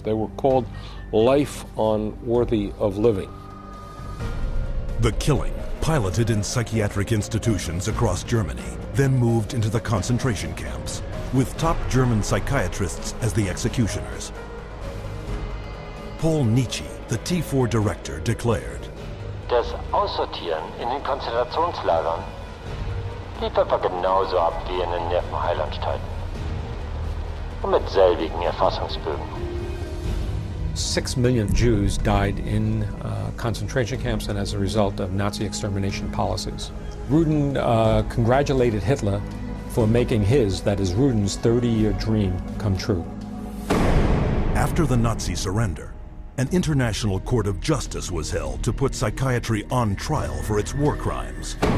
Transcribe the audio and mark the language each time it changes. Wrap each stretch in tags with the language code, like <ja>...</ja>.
<en>They were called life unworthy of living. The killing, piloted in psychiatric institutions across Germany, then moved into the concentration camps, with top German psychiatrists as the executioners. Paul Nietzsche, the T4 director, declared,</en> <de>Das Aussortieren in den Konzentrationslagern lief etwa genauso ab wie in den Nervenheilanstalten. Und mit selbigen Erfassungsbögen.</de> <en>6 million Jews died in concentration camps and as a result of Nazi extermination policies. Rudin congratulated Hitler for making his, that is Rudin's, 30-year dream come true. After the Nazi surrender, an international court of justice was held to put psychiatry on trial for its war crimes.</en>